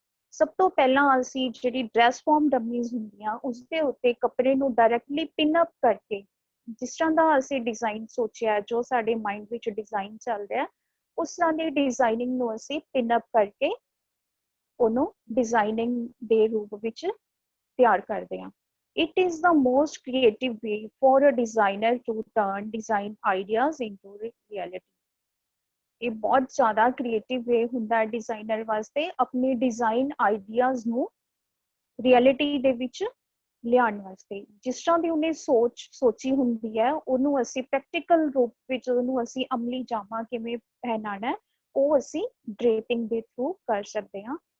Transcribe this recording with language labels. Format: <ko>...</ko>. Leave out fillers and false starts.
<pa>ਸਭ ਤੋਂ ਪਹਿਲਾਂ ਅਸੀਂ ਜਿਹੜੀ ਡਰੈਸ ਫਾਰਮ ਡੰਮੀਜ਼ ਹੁੰਦੀਆਂ ਉਸ ਦੇ ਉੱਤੇ ਕੱਪੜੇ ਨੂੰ ਡਾਇਰੈਕਟਲੀ ਪਿਨ ਅਪ ਕਰਕੇ ਜਿਸ ਤਰ੍ਹਾਂ ਦਾ ਅਸੀਂ ਡਿਜ਼ਾਈਨ ਸੋਚਿਆ, ਜੋ ਸਾਡੇ ਮਾਈਂਡ ਵਿੱਚ ਡਿਜ਼ਾਈਨ ਚੱਲ ਰਿਹਾ, ਉਸ ਤਰ੍ਹਾਂ ਦੀ ਡਿਜ਼ਾਈਨਿੰਗ ਨੂੰ ਅਸੀਂ ਪਿਨ ਅਪ ਕਰਕੇ ਉਹਨੂੰ ਡਿਜ਼ਾਈਨਿੰਗ ਦੇ ਰੂਪ ਵਿੱਚ ਤਿਆਰ ਕਰਦੇ ਹਾਂ।</pa> <en>It is the most creative way for a designer to turn design ideas into reality.</en> <pa>ਇਹ ਬਹੁਤ ਜ਼ਿਆਦਾ ਕ੍ਰੀਏਟਿਵ ਵੇ ਹੁੰਦਾ ਹੈ ਡਿਜ਼ਾਈਨਰ ਵਾਸਤੇ ਆਪਣੇ ਡਿਜ਼ਾਈਨ ਆਈਡੀਆਜ਼ ਨੂੰ ਰਿਐਲਿਟੀ ਦੇ ਵਿੱਚ ਲਿਆਉਣ ਵਾਸਤੇ। ਜਿਸ ਤਰ੍ਹਾਂ ਦੀ ਉਹਨੇ ਸੋਚੀ ਹੁੰਦੀ ਹੈ ਉਹਨੂੰ ਅਸੀਂ ਪ੍ਰੈਕਟੀਕਲ ਰੂਪ ਵਿੱਚ ਉਹਨੂੰ ਅਸੀਂ ਅਮਲੀ ਜਾਮਾ ਕਿਵੇਂ ਪਹਿਨਾਣਾ ਉਹ ਅਸੀਂ ਡ੍ਰੇਪਿੰਗ ਦੇ ਥਰੂ ਕਰ ਸਕਦੇ ਹਾਂ।</pa>